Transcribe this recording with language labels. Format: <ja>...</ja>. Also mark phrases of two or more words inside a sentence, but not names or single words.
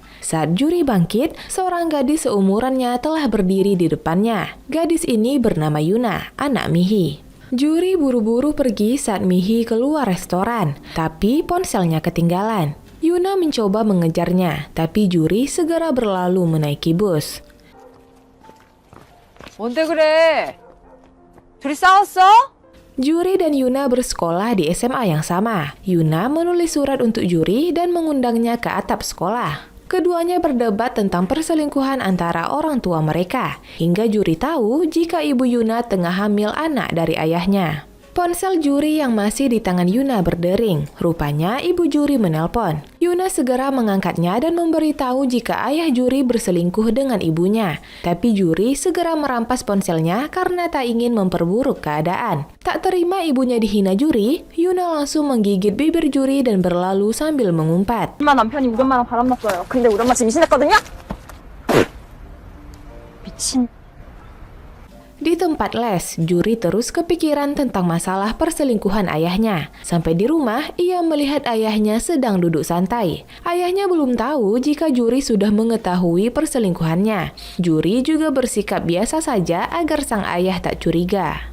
<id>Saat Juri bangkit, seorang gadis seumurannya telah berdiri di depannya. Gadis ini bernama Yuna, anak Mihi. Juri buru-buru pergi saat Mihi keluar restoran, tapi ponselnya ketinggalan. Yuna mencoba mengejarnya, tapi Juri segera berlalu menaiki bus.</id> <ko>뭔데 그래? 둘이 싸웠어?</ko> <id>Juri dan Yuna bersekolah di SMA yang sama. Yuna menulis surat untuk Juri dan mengundangnya ke atap sekolah. Keduanya berdebat tentang perselingkuhan antara orang tua mereka, hingga Juri tahu jika ibu Yuna tengah hamil anak dari ayahnya. Ponsel Juri yang masih di tangan Yuna berdering. Rupanya ibu Juri menelpon. Yuna segera mengangkatnya dan memberitahu jika ayah Juri berselingkuh dengan ibunya. Tapi Juri segera merampas ponselnya karena tak ingin memperburuk keadaan. Tak terima ibunya dihina Juri, Yuna langsung menggigit bibir Juri dan berlalu sambil mengumpat.</id> <ko>엄마 남편이 우리 엄마랑 바람났어요. 근데 우리 엄마 지금 임신했거든요? 미친.</ko> <id>Di tempat les, Juri terus kepikiran tentang masalah perselingkuhan ayahnya. Sampai di rumah, ia melihat ayahnya sedang duduk santai. Ayahnya belum tahu jika Juri sudah mengetahui perselingkuhannya. Juri juga bersikap biasa saja agar sang ayah tak curiga.</id>